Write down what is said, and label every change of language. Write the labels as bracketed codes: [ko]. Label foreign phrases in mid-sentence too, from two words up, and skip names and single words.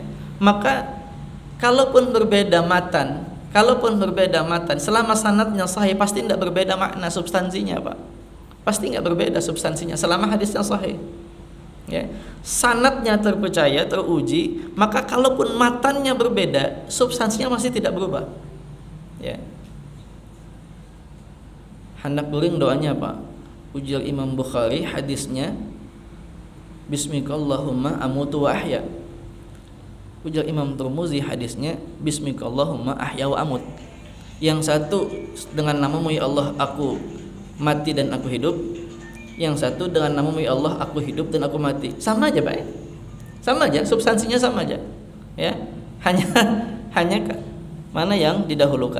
[id] Maka kalaupun berbeda matan, selama sanadnya sahih pasti tidak berbeda makna substansinya, Pak. Pasti tidak berbeda substansinya selama hadisnya sahih. Ya. Sanadnya terpercaya, teruji, maka kalaupun matannya berbeda, substansinya masih tidak berubah. Ya. [bjn] Hendak guring doanya, Pak. Ujar Imam Bukhari hadisnya, [ar] باسمك اللهم أموت وأحيا. [bjn] Ujar Imam Tirmizi hadisnya, [ar] باسمك اللهم أحيا وأموت. [id] Yang satu dengan namamu [ar] يا الله [id] aku mati dan aku hidup. Yang satu dengan namamu [ar] يا الله [id] aku hidup dan aku mati. Sama aja, Pak. Sama aja, substansinya sama aja. Ya. Hanya mana yang didahulukan.